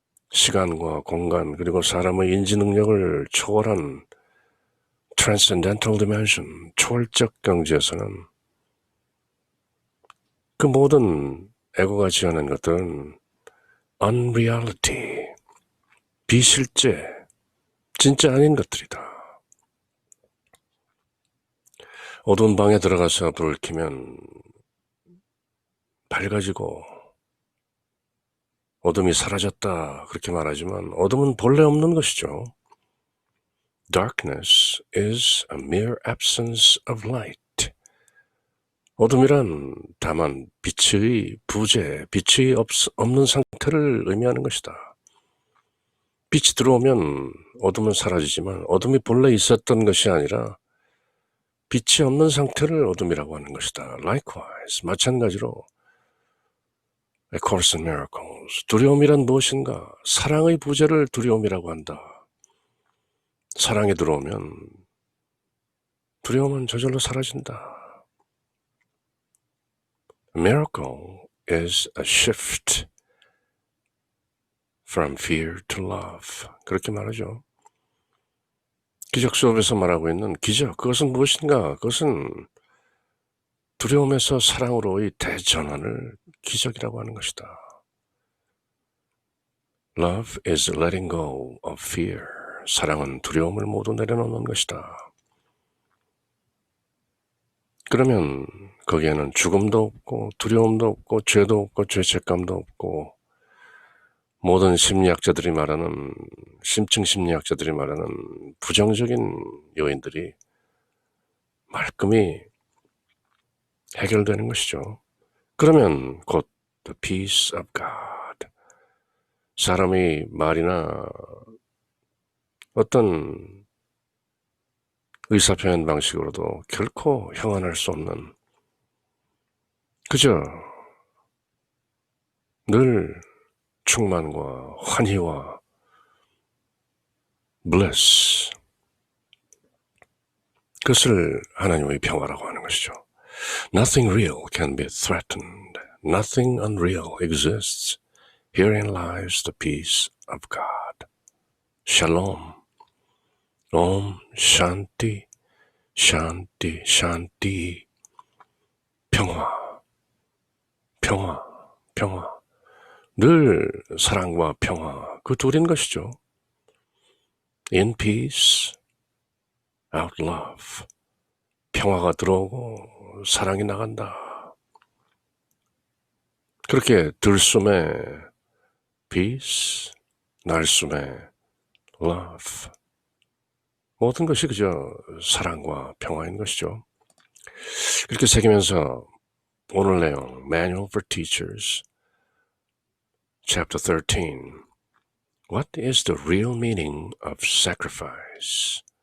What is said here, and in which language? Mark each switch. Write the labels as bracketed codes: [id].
[ko] 시간과 공간 그리고 사람의 인지 능력을 초월한 [en] transcendental dimension, [ko] 초월적 경지에서는 그 모든 에고가 지어낸 것들은 unreality, 비실제, 진짜 아닌 것들이다. 어두운 방에 들어가서 불을 켜면 밝아지고 어둠이 사라졌다 그렇게 말하지만 어둠은 본래 없는 것이죠. [en] Darkness is a mere absence of light. [ko] 어둠이란 다만 빛의 부재, 빛이 없는 상태를 의미하는 것이다. 빛이 들어오면 어둠은 사라지지만 어둠이 본래 있었던 것이 아니라 빛이 없는 상태를 어둠이라고 하는 것이다. Likewise, 마찬가지로 A Course in Miracles, 두려움이란 무엇인가? 사랑의 부재를 두려움이라고 한다. 사랑이 들어오면 두려움은 저절로 사라진다. [en] A miracle is a shift from fear to love. [ko] 그렇게 말하죠. 기적 수업에서 말하고 있는 기적, 그것은 무엇인가? 그것은 두려움에서 사랑으로의 대전환을 기적이라고 하는 것이다. [en] Love is letting go of fear. [ko] 사랑은 두려움을 모두 내려놓는 것이다. 그러면 거기에는 죽음도 없고 두려움도 없고 죄도 없고 죄책감도 없고 모든 심리학자들이 말하는 심층 심리학자들이 말하는 부정적인 요인들이 말끔히 해결되는 것이죠. 그러면 곧 [en] the peace of God. [ko] 사람이 말이나 어떤 의사표현 방식으로도 결코 형언할 수 없는 그저 늘 충만과 환희와 bliss, 그것을 하나님의 평화라고 하는 것이죠. [en] Nothing real can be threatened. Nothing unreal exists. Herein lies the peace of God. Shalom. [sa] Om Shanti, Shanti, Shanti. [ko] 평화, 평화, 평화. 늘 사랑과 평화, 그 둘인 것이죠. [en] In peace, out love. [ko] 평화가 들어오고 사랑이 나간다. 그렇게 들숨에 peace, 날숨에 love. 모든 것이 그저 사랑과 평화인 것이죠. 그렇게 새기면서 오늘 내용 [en] Manual for Teachers Chapter 13 What is the real meaning of sacrifice?